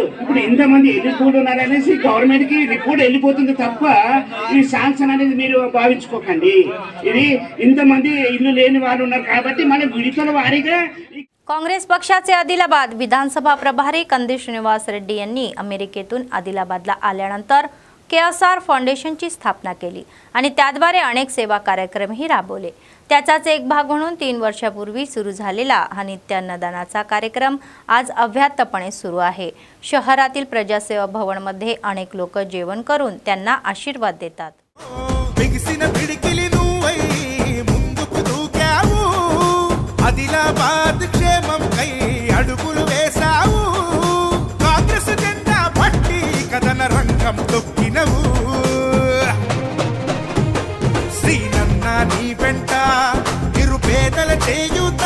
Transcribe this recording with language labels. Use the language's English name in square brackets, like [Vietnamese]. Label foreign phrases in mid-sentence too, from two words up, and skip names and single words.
[Telugu] ఇప్పుడు ఇంతమంది ఎలిజిబుల్ ఉన్నారనేసి గవర్నమెంట్ కి రిపోర్ట్ వెళ్ళిపోతుంది తప్ప ఈ శాంక్షన్ అనేది మీరు భావించుకోకండి। ఇది ఇంతమంది ఇల్లు లేని వాళ్ళు ఉన్నారు కాబట్టి మన విడతల వారీగా [Marathi] काँग्रेस पक्षाचे आदिलाबाद विधानसभा प्रभारी कंदी श्रीनिवास रेड्डी यांनी अमेरिकेतून आदिलाबादला आल्यानंतर KSR फाउंडेशनची स्थापना केली आणि त्याद्वारे अनेक सेवा कार्यक्रमही राबवले। त्याचाच एक भाग म्हणून 3 वर्षापूर्वी सुरू झालेला हा नित्य अन्नदानाचा कार्यक्रम आज अव्याहतपणे सुरू आहे. शहरातील प्रजासेवा भवनमध्ये अनेक लोक जेवण करून त्यांना आशीर्वाद देतात. [Telugu] ఆదిలాబాద్ క్షేమం కై అడుగులు వేసావు. కాంగ్రెస్ జెండా పట్టి కథన రంగం తొక్కినవు. శ్రీనన్న నీ వెంట నిరుపేదల చేయుత.